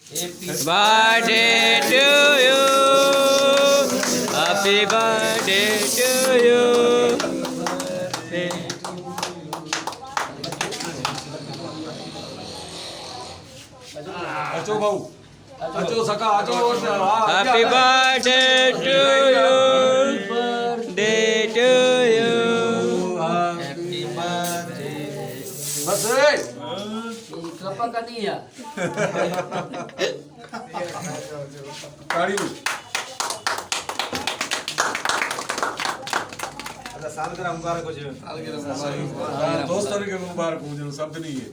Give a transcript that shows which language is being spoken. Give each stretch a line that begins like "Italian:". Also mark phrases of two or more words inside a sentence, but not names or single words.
English: birthday to you. Happy birthday to you.
Sindhi: अचो भाऊ अचो सका अचो
English: Happy birthday to you. Day to you. Happy birthday.
Hindi: बस
Malay: Kelapa kan ni ya?
Hindi: ताड़ी सालगिरह मुबारक हो दोस्तों के मुबारक हो जो शब्द नहीं है